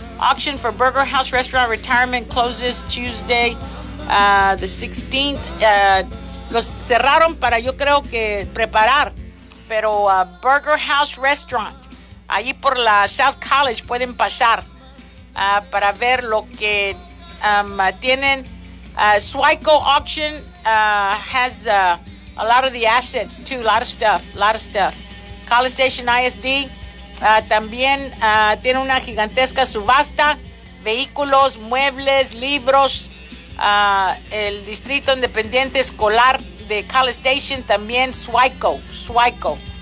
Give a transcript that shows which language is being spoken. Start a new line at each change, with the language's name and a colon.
English: Auction for Burger House Restaurant Retirement closes Tuesday, the 16th.
Spanish: Los cerraron para, yo creo que, preparar. Pero Burger House Restaurant, ahí por la South College pueden pasar para ver lo que tienen.
English: Swico Auction has a lot of the assets, too. A lot of stuff.
Spanish: College Station ISD también tiene una gigantesca subasta. Vehículos, muebles, libros. El Distrito Independiente Escolar de College Station también. Swico.